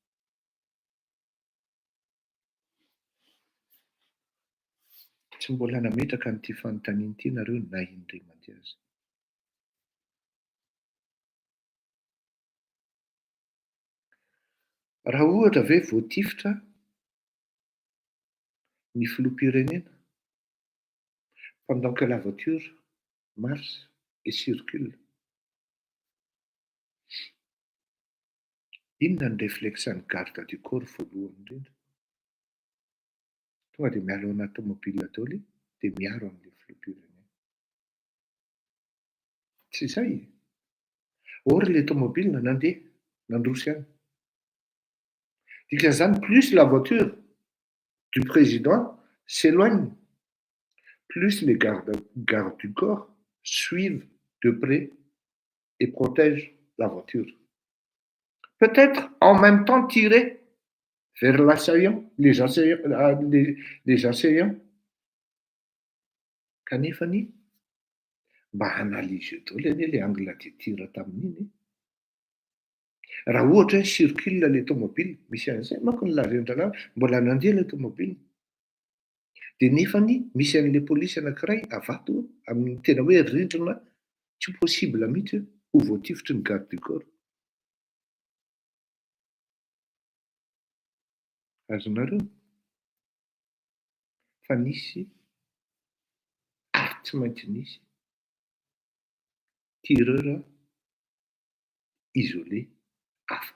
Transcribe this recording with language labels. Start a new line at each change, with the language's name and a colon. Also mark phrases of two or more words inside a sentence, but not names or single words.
Malagasy: Tsy mbola nametraka n'ity fanontaniana ity nareo na indray mandeha azy. Raha ohatra ve voatifitra ny filoham-pirenena
French: pendant que la voiture marche et circule.
Malagasy: Inona ny réflexan'ny
French: garde du corps
Malagasy: voalohany indrindra? Tonga dia mialo anaty tomobile daholo dia miaro amin'ilay filoham-pirenena. Tsy izay. Or ilay tomobile nandeha nandroso ihany. Dikan'izany,
French: plus la voiture du président s'éloigne, plus les gardes du corps suivent de près et protègent la voiture. Peut-être en même temps tirés vers l'assaillant, les assaillants.
Malagasy: Kanefany mba analyse daholo anie ilay
French: angle de tir
Malagasy: tamin'iny. Raha ohatra hoe circule ilay tomobile, misy an'izay manko ny lazaindrana mbola nandeha ilay tomobile. Dia nefany misy an'ilay polisy anankiray avato amin'ny tena hoe rindrina tsy possible mihitsy ho voatifitry ny
French: garde du corps.
Malagasy: Azonareo? Fa nisy ary tsy maintsy nisy
French: tireur isolé
Malagasy: hafa.